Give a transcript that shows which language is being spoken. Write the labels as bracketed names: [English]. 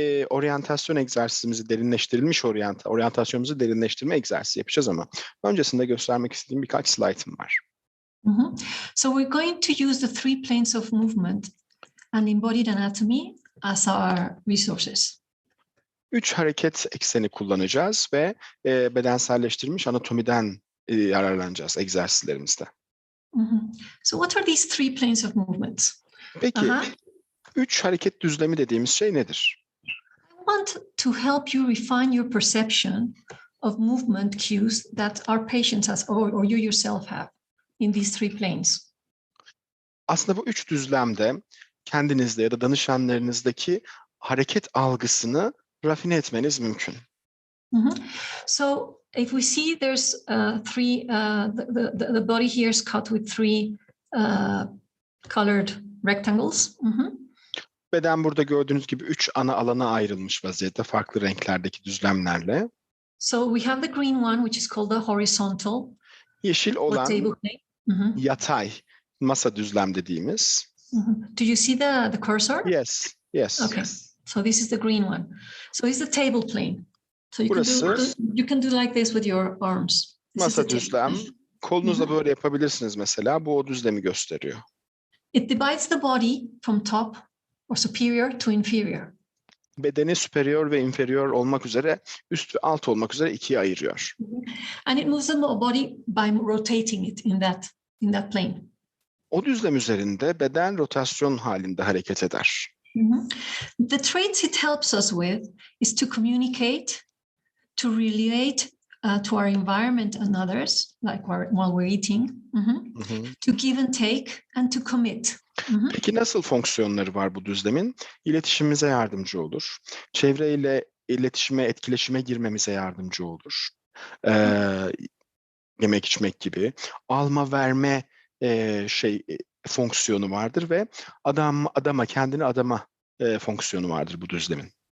[Turkish] oryantasyon egzersizimizi derinleştirilmiş oryantasyonumuzu derinleştirme egzersizi yapacağız ama öncesinde göstermek istediğim birkaç slaytım var. [English] So we're going to use the 3 planes of movement and embodied anatomy as our resources. [Turkish] 3 hareket ekseni kullanacağız ve bedenselleştirilmiş anatomiden yararlanacağız egzersizlerimizde. [English] So what are these 3 planes of movement? [Turkish] Peki 3 hareket düzlemi dediğimiz şey nedir? [English] I want to help you refine your perception of movement cues that our patients has or you yourself have in these 3 planes. [Turkish] Aslında bu 3 düzlemde kendinizde ya da danışanlarınızdaki hareket algısını rafine etmeniz mümkün. [English] So if we see there's 3, the body here is cut with 3 colored rectangles. [Turkish] Beden burada gördüğünüz gibi 3 ana alana ayrılmış vaziyette farklı renklerdeki düzlemlerle. [English] So we have the green one, which is called the horizontal. [Turkish] Yeşil olan [English] table plane. [Turkish] yatay masa düzlem dediğimiz. [English] Do you see the cursor? Yes, yes. Okay. So this is the green one. So it's the table plane. So you can do like this with your arms. [Turkish] Masa düzlem. Kolunuzla böyle yapabilirsiniz mesela. Bu o düzlemi gösteriyor. [English] It divides the body from top or superior to inferior. [Turkish] Bedeni superior ve inferior olmak üzere, üst ve alt olmak üzere ikiye ayırıyor. [English] And it moves the body by rotating it in that plane. [Turkish] O düzlem üzerinde beden rotasyon halinde hareket eder. [English] The traits it helps us with is to communicate, to relate to our environment and others, like while we're eating, to give and take, and to commit. [Turkish] Peki nasıl fonksiyonları var bu düzlemin? İletişimimize yardımcı olur. Çevreyle iletişime, etkileşime girmemize yardımcı olur. Yemek içmek gibi. Alma verme fonksiyonu vardır ve kendini adama fonksiyonu vardır bu düzlemin.